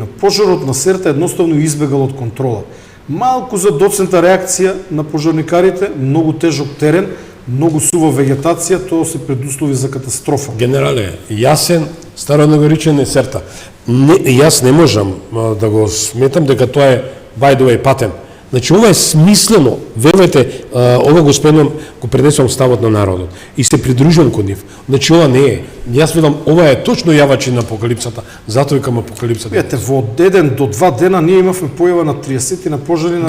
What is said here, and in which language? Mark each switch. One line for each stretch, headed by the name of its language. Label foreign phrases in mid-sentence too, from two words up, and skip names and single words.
Macedonian: Пожарот на Серта едноставно избегал од контрола. Малку за доцента реакција на пожарникарите, многу тежок терен, многу сува вегетација, тоа се предуслови за катастрофа. Генерале, јасен, Стародно Горичане, Серта. Јас не можам да го сметам дека тоа е
English: by the way
Macedonian: патен. Значи, ова е смислено. Верувате, ова го спомнам, го пренесувам ставот на народот. И се придружувам кон нив. Значи, ова не е. Јас велам, ова е точно јавачи на апокалипсата. Затоа викам апокалипсата. Видете, во 1 до 2 дена ние имавме појава на 30 на пожари на